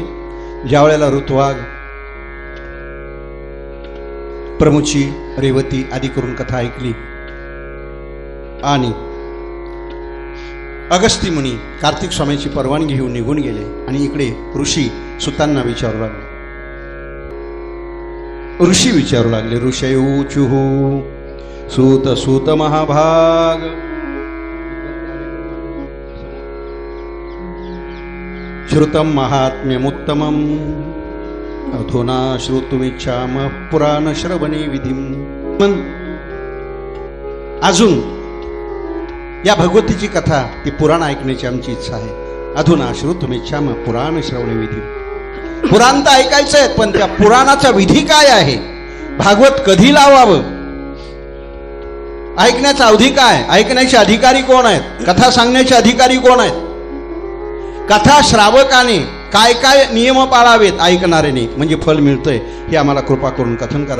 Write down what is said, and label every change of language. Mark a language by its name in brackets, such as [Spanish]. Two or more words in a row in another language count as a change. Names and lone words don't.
[Marathi] ज्या वेळेला ऋतुवाग, प्रमुची, रेवती आदी करून कथा ऐकली आणि अगस्त्य मुनी कार्तिक स्वामीची परवानगी घेऊन निघून गेले आणि इकडे ऋषी सुतांना विचारू लागले। ऋषी विचारू लागले, [Sanskrit] ऋषयूचुहु सूत सूत महाभाग श्रुतम महात्म्यमुत्तमम् अधुना श्रोतुमिच्छामः पुराण श्रवणे विधिम। [Marathi] अजून या भगवतीची कथा, ती पुराण ऐकण्याची आमची इच्छा आहे। [Sanskrit] अधुना श्रोतुमिच्छामः पुराण श्रवणे विधिम। [Marathi] पुराण तर ऐकायचं आहे, पण त्या पुराणाचा विधी काय आहे? भागवत कधी लावावं? ऐकण्याचा अवधी काय? ऐकण्याचे अधिकारी कोण आहेत? कथा सांगण्याचे अधिकारी कोण आहेत? कथा श्रावकाने काय काय नियम पाळावेत ऐकणाऱ्याने, म्हणजे फल मिळतंय हे आम्हाला कृपा करून कथन करा।